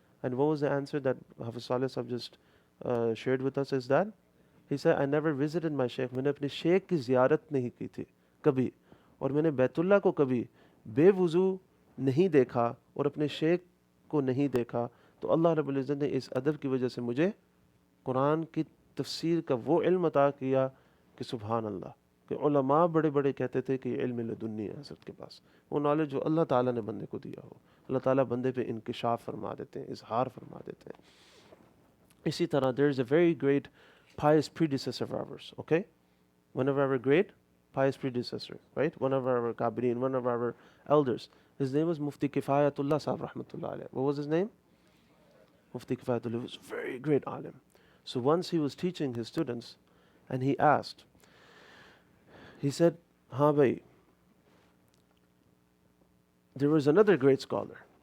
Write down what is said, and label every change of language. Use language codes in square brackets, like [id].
[en] And what was the answer that Hafiz Saleh Sahib just shared with us is that? He said, I never visited my Shaykh. [hi] मैंने अपने शेख की ज़ियारत नहीं की थी कभी, और मैंने बैतुल्ला को कभी बेवुज़ू नहीं देखा और अपने शेख को नहीं देखा. तो अल्लाह रब्बुल इज़्ज़त ने इस अदब की वजह से मुझे कुरान की तफसीर का वो इल्म अता किया कि सुभान अल्लाह, कि उलमा बड़े बड़े कहते थे कि इल्म लदुन्नी है हज़रत के पास, वो नॉलेज जो अल्लाह ताला ने बंदे को दिया हो, अल्लाह ताला बंदे पे इंकिशाफ फरमा देते हैं, इजहार फरमा देते हैं. इसी तरह [en] there is a very great pious predecessor of ours, okay? One of our great pious predecessor, right? One of our kabirin, one of our elders. His name was Mufti Kifayatullah Sahib rahmatullah alayh. What was his name? Mufti Kifayatullah. He was a very great alim. So once he was teaching his students, and he asked, he said, [hi] "Ha bhai, [en] there was another great scholar."